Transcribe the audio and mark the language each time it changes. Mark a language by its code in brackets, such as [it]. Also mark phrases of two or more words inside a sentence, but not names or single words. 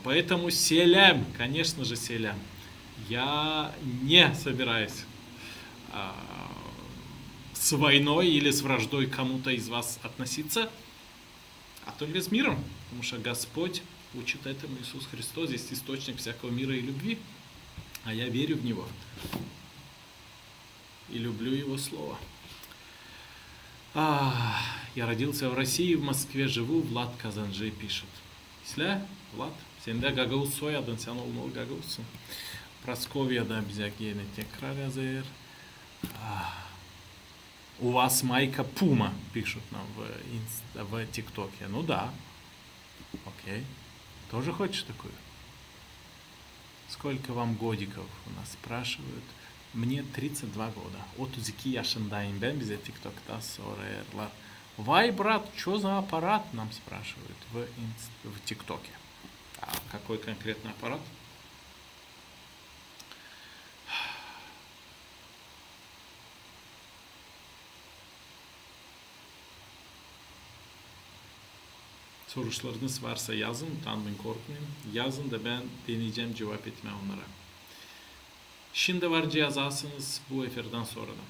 [ru] Поэтому селям, конечно же, селям. Я не собираюсь с войной или с враждой кому-то из вас относиться, а только с миром, потому что Господь учит этому, Иисус Христос, здесь источник всякого мира и любви. а я верю в Него и люблю Его Слово. Я родился в России, в Москве живу, Влад Казанжи пишет. [gag] Исля, Влад, сенде Гагаус соядын, сен олмол Гагаусsun. Просковьяда bize yine tekrar yazar. [ru] У вас майка Пума, пишут нам в ТикТоке. Ну да. Окей. Тоже хочешь такую? Сколько вам годиков? У нас спрашивают. Мне 32 года. [gag] 32 yaşındayım ben, bize TikTok'ta soruyorlar. [ru] Вай, брат, что за аппарат, нам спрашивают в ТикТоке. А какой конкретный аппарат? [gag] Soruşlarınız varsa yazın, utanmayın, korkmayın. Yazın da ben deneyeceğim cevap etmeye onlara. Şimdi var yazasınız bu efirden sonra da.